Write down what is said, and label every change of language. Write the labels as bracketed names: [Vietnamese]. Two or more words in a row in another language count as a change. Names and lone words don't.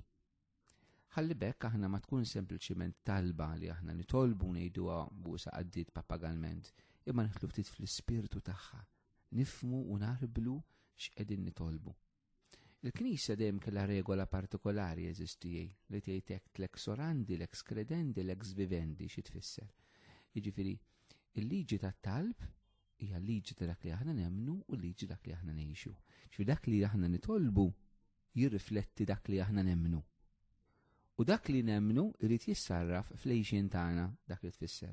[Maltese] Ħalli bekk aħna ma tkun sempliċiment talba li aħna nitolbu ngħiduha busa qaddit papagalment, imma nidħlu ftit fl-ispirtu tagħha, nifhmu u narblu x'qegħdin nitolbu. Il-Knisja dejjem kellha regola partikolari jeżistijej li tgħidlek [Latin] lex orandi, lex credendi, lex vivendi [Maltese] xi tfisser. Jiġifieri il-liġi tat-talb hija liġi ta' dak li aħna nemmnu u liġi dak li aħna ngħixu. Ġifieri dak li aħna nitolbu jirrifletti dak li aħna nemmnu. U dak li nemmnu irid jissarraf fl-għejxien tagħna dak li tfisser.